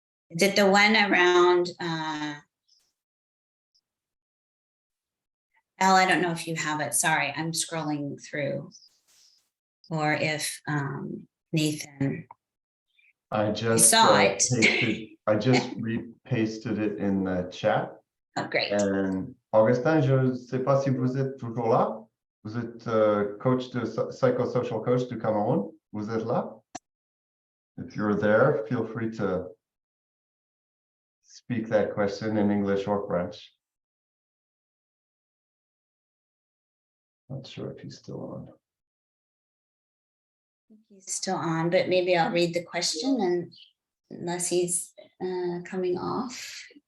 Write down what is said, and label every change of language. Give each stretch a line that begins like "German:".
English: Is it the one around, Elle, I don't know if you have it. Sorry, I'm scrolling through. Or if Nathan. I just saw it. I just repasted it in the chat. Oh, great.
French: And Augustin, je ne sais pas si vous êtes toujours là. Vous êtes coach de psychosocial coach du Cameroun. Vous êtes là?
English: If you're there, feel free to speak that question in English or French. Not sure if he's still on. He's still on, but maybe I'll read the question and unless he's coming off.